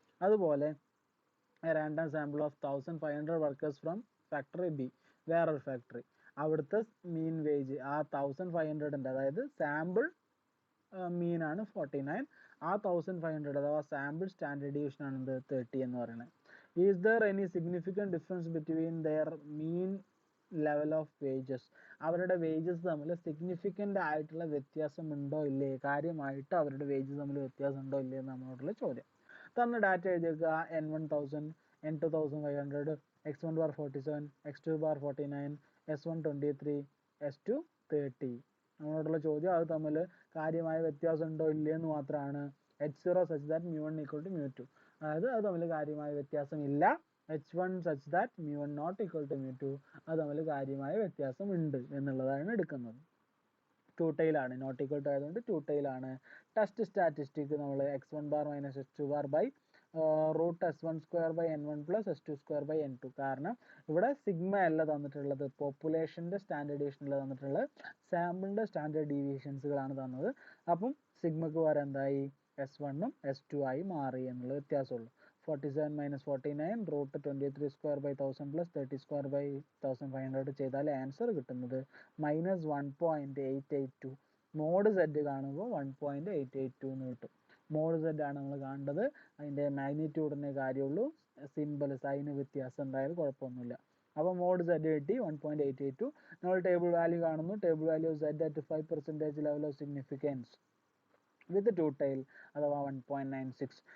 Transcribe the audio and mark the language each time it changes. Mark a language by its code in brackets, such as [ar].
[ml] അതുപോലെ [en] random sample of 1500 workers from factory B, [ml] വേറൊരു factory, അവിടുത്തെ മീൻ വേജ് ആ 1500ൻ്റെ അതായത് സാമ്പിൾ മീനാണ് 49, ആ 1500 അഥവാ സാമ്പിൾ സ്റ്റാൻഡേർഡ് ഡിവിഷൻ ആണ് എന്ത് 30 എന്ന് പറയുന്നത്. [en] is there any significant difference between their mean level of wages, [ml] അവരുടെ വേജസ് തമ്മിൽ സിഗ്നിഫിക്കൻ്റ് ആയിട്ടുള്ള വ്യത്യാസമുണ്ടോ ഇല്ലേ, കാര്യമായിട്ട് അവരുടെ വേജസ് തമ്മിൽ വ്യത്യാസം ഉണ്ടോ ഇല്ലേ എന്ന് നമ്മളോടുള്ള ചോദ്യം. തന്ന data എഴുതിയേക്കുക, N1 1000, N2 1500, X1 bar 47, X2 bar 49, S1 23, S2 30. നമ്മളോടുള്ള ചോദ്യം അത് തമ്മിൽ കാര്യമായ വ്യത്യാസം ഉണ്ടോ ഇല്ലേ എന്ന് മാത്രമാണ്. [en] H0 such that mu1 equal to mu2, [ml] അതായത് അത് തമ്മിൽ കാര്യമായ വ്യത്യാസം ഇല്ല. [en] H1 such that mu1 not equal to mu2, [ml] അത് തമ്മിൽ കാര്യമായ വ്യത്യാസം ഉണ്ട് എന്നുള്ളതാണ് എടുക്കുന്നത്. ടു ടൈലാണ്, നോട്ട് ഈക്വൽ ടു ആയതുകൊണ്ട് ടു ടൈലാണ്. [en] Test statistic നമ്മൾ x1 bar minus x2 bar by root S1 square by N1 plus S2 square by N2. [ml] കാരണം ഇവിടെ സിഗ്മ അല്ല തന്നിട്ടുള്ളത്, പോപ്പുലേഷൻ്റെ സ്റ്റാൻഡേർഡ് ഡീവിയേഷനല്ല തന്നിട്ടുള്ളത്, സാമ്പിളിൻ്റെ സ്റ്റാൻഡേർഡ് ഡീവിയേഷൻസുകളാണ് തന്നത്. അപ്പം സിഗ്മക്ക് പകരം എന്തായി, S1ഉം S2 ആയി മാറി എന്നുള്ള വ്യത്യാസമുള്ളൂ. 47 minus 49 root 23 square by 1000 plus 30 square by 1500 ചെയ്താൽ ആൻസർ കിട്ടുന്നത് -1.882. മോഡ് Z കാണുമ്പോൾ 1.882 എന്ന് കിട്ടും. മോഡ് Z ആണ് നമ്മൾ കാണേണ്ടത്, അതിൻ്റെ മാഗ്നിറ്റ്യൂഡിൻ്റെ കാര്യമുള്ളൂ, സിമ്പിൾ സൈന് വ്യത്യാസം ഉണ്ടായാലും കുഴപ്പമൊന്നുമില്ല. അപ്പോൾ മോഡ് Z കിട്ടി 1.882. നമ്മൾ [en] table value കാണുന്നു, table value of Z at 5% level of significance with two tail [ml] അഥവാ 1.96.